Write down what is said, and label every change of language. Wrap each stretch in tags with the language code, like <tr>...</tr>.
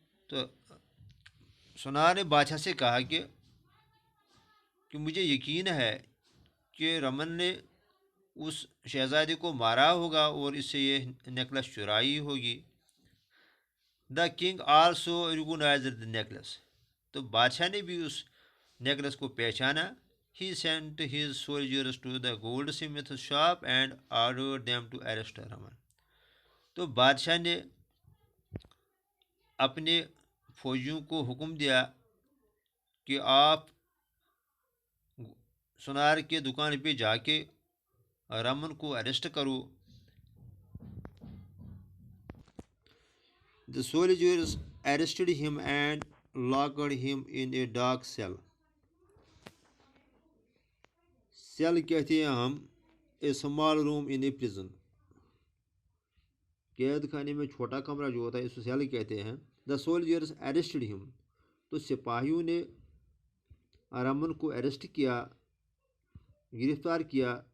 <hi>तो सुनार ने बादशाह से कहा कि मुझे यकीन है कि रमन ने उस शहजादी को मारा होगा और इससे ये नेकलेस चुराई होगी।</hi> <en>the king also recognised the necklace,</en> <hi>तो बादशाह ने भी उस नेकलेस को पहचाना।</hi> <en>He sent his soldiers to the goldsmith's shop and ordered them to arrest Raman.</en> <hi>तो बादशाह ने अपने फौजियों को हुक्म दिया कि आप सुनार के दुकान पे जाके रमन को अरेस्ट करो।</hi> <en>The soldiers arrested him and locked him in a dark cell.</en> <hi>Cell कहते हैं हम</hi> <en>a small room in a prison,</en> <hi>कैद खाने में छोटा कमरा जो होता है इसको सेल कहते हैं।</hi> <en>the soldiers arrested him,</en> <hi>तो सिपाहियों ने रमन को अरेस्ट किया, गिरफ्तार किया।</hi>